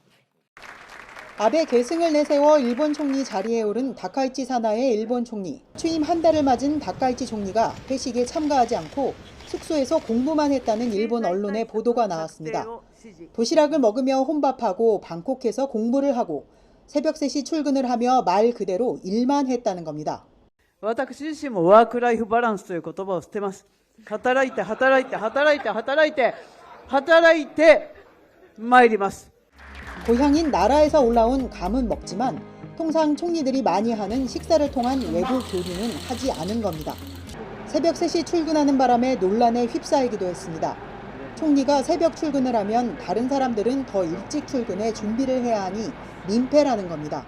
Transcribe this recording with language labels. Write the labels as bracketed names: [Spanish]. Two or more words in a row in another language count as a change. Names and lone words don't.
[Korean] 아베 계승을 내세워 일본 총리 자리에 오른 다카이치 사나의 일본 총리. 취임 한 달을 맞은 다카이치 총리가 회식에 참가하지 않고 숙소에서 공부만 했다는 일본 언론의 보도가 나왔습니다. 도시락을 먹으며 혼밥하고 방콕에서 공부를 하고 새벽 3시 출근을 하며 말 그대로 일만 했다는 겁니다. [Japanese] 私自身もワークライフバランスという言葉を捨てます。働いて働いて働いて働いて働いて参ります。 [Korean] 고향인 나라에서 올라온 감은 먹지만 통상 총리들이 많이 하는 식사를 통한 외부 교류는 하지 않은 겁니다. 새벽 3시 출근하는 바람에 논란에 휩싸이기도 했습니다. 총리가 새벽 출근을 하면 다른 사람들은 더 일찍 출근해 준비를 해야 하니 민폐라는 겁니다.